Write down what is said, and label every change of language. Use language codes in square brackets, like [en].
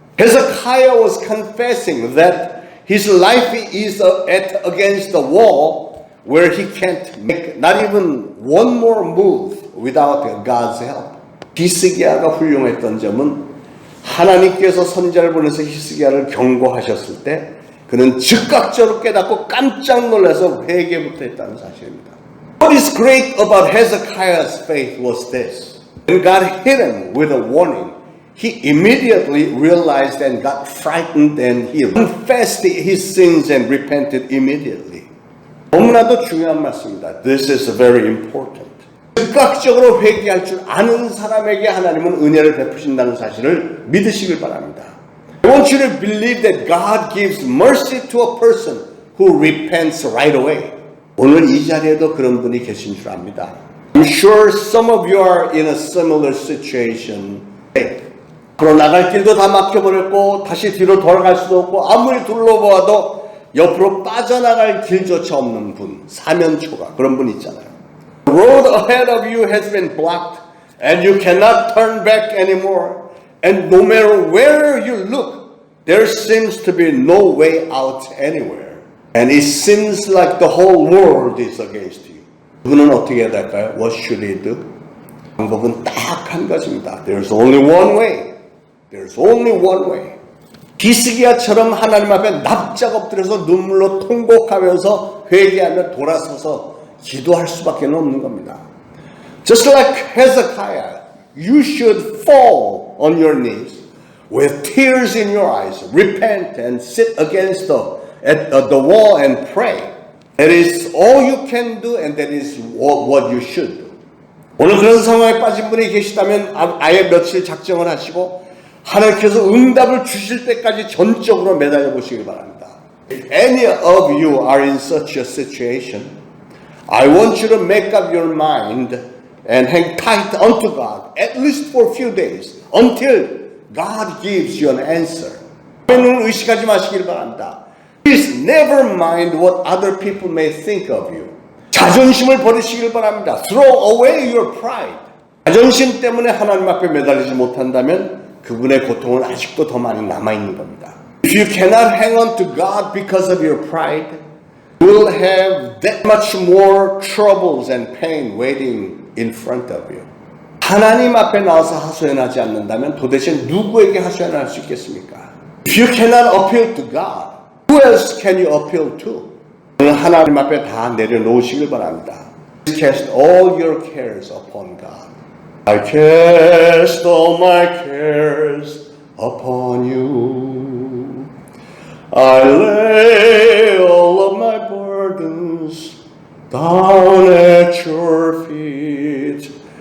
[en] Hezekiah was confessing that his life is against the wall where he can't make not even one more move without God's help. [ko] 히스기야가 훌륭했던 점은 하나님께서 선지자를 보내서 히스기야를 경고하셨을 때 그는 즉각적으로 깨닫고 깜짝 놀라서 회개부터 했다는 사실입니다. [en] What is great about Hezekiah's faith was this. When God hit him with a warning, he immediately realized and got frightened and he confessed his sins and repented immediately. [ko] 너무나도 중요한 말씀입니다. [en] This is very important. [ko] 즉각적으로 회개할 줄 아는 사람에게 하나님은 은혜를 베푸신다는 사실을 믿으시길 바랍니다. [en] I want you to believe that God gives mercy to a person who repents right away. [ko] 오늘 이 자리에도 그런 분이 계신 줄 압니다. [en] I'm sure some of you are in a similar situation. [ko] 앞으로 나갈 길도 다 막혀버렸고 다시 뒤로 돌아갈 수도 없고 아무리 둘러보아도 옆으로 빠져나갈 길조차 없는 분, 사면초가 그런 분 있잖아요. [en] The road ahead of you has been blocked and you cannot turn back anymore. And no matter where you look, there seems to be no way out anywhere. And it seems like the whole world is against you. [ko] 그분은 어떻게 해야 될까요? [en] What should he do? [ko] 방법은 딱 한 가지입니다. [en] There's only one way. There's only one way. [ko] 히스기야처럼 하나님 앞에 납작 엎드려서 눈물로 통곡하면서 회개하며 돌아서서 기도할 수밖에 없는 겁니다. [en] Just like Hezekiah, you should fall on your knees with tears in your eyes, repent and sit against the wall and pray. That is all you can do and that is what you should do. [ko] 오늘 그런 상황에 빠진 분이 계시다면 아예 며칠 작정을 하시고 하나님께서 응답을 주실 때까지 전적으로 매달려 보시기 바랍니다. [en] If any of you are in such a situation, I want you to make up your mind and hang tight unto God, at least for a few days, until God gives you an answer. [ko] 여러분은 의식하지 마시길 바랍니다. [en] Please never mind what other people may think of you. [ko] 자존심을 버리시길 바랍니다. [en] Throw away your pride. [ko] 자존심 때문에 하나님 앞에 매달리지 못한다면 그분의 고통은 아직도 더 많이 남아있는 겁니다. [en] If you cannot hang on to God because of your pride, you will have that much more troubles and pain waiting in front of you. [ko] 하나님 앞에 나와서 하소연하지 않는다면 도대체 누구에게 하소연할 수 있겠습니까? [en] If you cannot appeal to God, who else can you appeal to? [ko] 오늘 하나님 앞에 다 내려놓으시길 바랍니다. [en] Cast all your cares upon God. I cast all my cares upon you. I lay all of my burdens down at your feet.